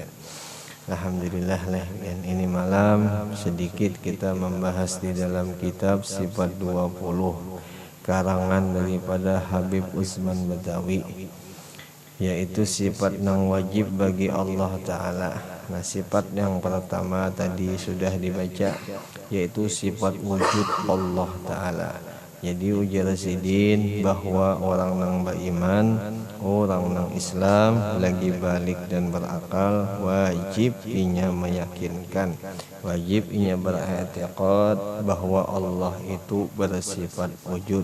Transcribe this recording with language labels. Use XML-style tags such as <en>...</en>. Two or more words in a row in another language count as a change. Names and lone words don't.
<id>Alhamdulillah ini malam sedikit kita membahas di dalam kitab Sifat 20 karangan daripada Habib Usman Badawi, yaitu sifat yang wajib bagi Allah Ta'ala. Nah sifat yang pertama tadi sudah dibaca, yaitu sifat wujud Allah Ta'ala. Jadi</id> <bjn>ujar sidin</bjn> <id>bahwa orang yang beriman, orang yang Islam lagi balik dan berakal, wajib inya meyakinkan, wajib inya beriktikad bahwa Allah itu bersifat wujud.</id>